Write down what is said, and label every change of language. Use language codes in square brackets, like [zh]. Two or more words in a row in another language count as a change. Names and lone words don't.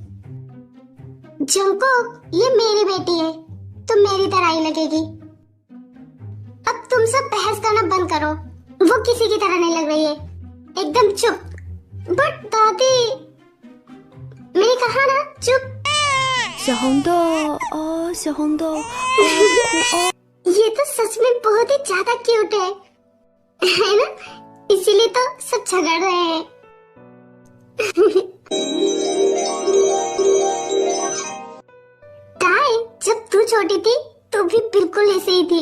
[hi] जंगकुक, ये मेरी बेटी है, तो मेरी तरह ही लगेगी। अब तुम सब बहस करना बंद करो। वो किसी की तरह नहीं लग रही है, एकदम चुप। बट दादी, मैंने कहा ना चुप। [zh] 小红豆哦，小红豆哦， [hi] ये तो सच में बहुत ही ज्यादा क्यूट है ना? इसीलिए तो सब झगड़ रहे हैं। ताई, जब तू छोटी थी तू भी बिल्कुल ऐसे ही थी।